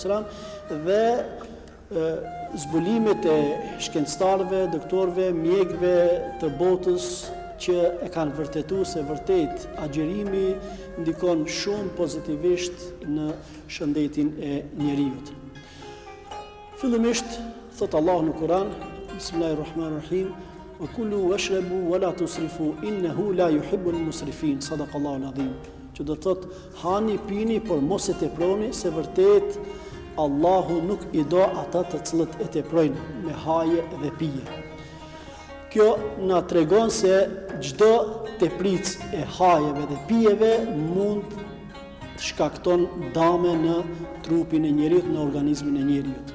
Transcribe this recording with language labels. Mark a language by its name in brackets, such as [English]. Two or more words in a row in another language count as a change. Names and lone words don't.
[Albanian] dhe zbulimet e shkencëtarëve, doktorëve, mjekëve të botës që e kanë vërtetuar se vërtet agjerimi ndikon shumë pozitivisht në shëndetin e njeriut. Fillimisht thot Allah në Kur'an, [Arabic] بسم الله الرحمن الرحيم، وكلوا واشربوا ولا تسرفوا إنه لا يحب المسرفين، صدق الله العظيم. [Albanian] Që do të thot hani, pini, por mos e teproni, se vërtet Allahu nuk i do ata të cilët e teprojnë me haje dhe pije. Kjo na tregon se çdo tepricë e hajeve dhe pijeve mund të shkakton dame në trupin e njeriut, në organizmin e njeriut.